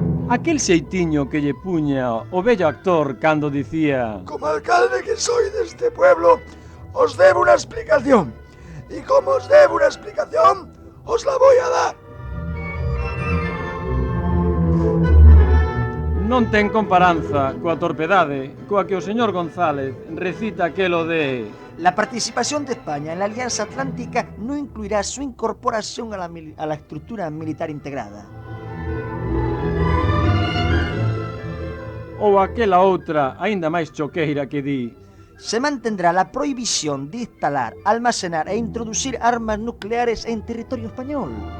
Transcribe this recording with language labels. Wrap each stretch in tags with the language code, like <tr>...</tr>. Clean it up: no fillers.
<gl>Aquel xeitiño que lle puña o vello actor cando dicía:</gl> <es>Como alcalde que soy de este pueblo, os debo una explicación. Y como os debo una explicación, os la voy a dar.</es> <gl>non ten comparanza coa torpedade coa que o señor González recita aquelo de:</gl> <es>La participación de España en la Alianza Atlántica no incluirá su incorporación a la estructura militar integrada.</es> <gl>ou aquela outra aínda máis choqueira que di:</gl> <es>Se mantendrá la prohibición de instalar, almacenar e introducir armas nucleares en territorio español.</es>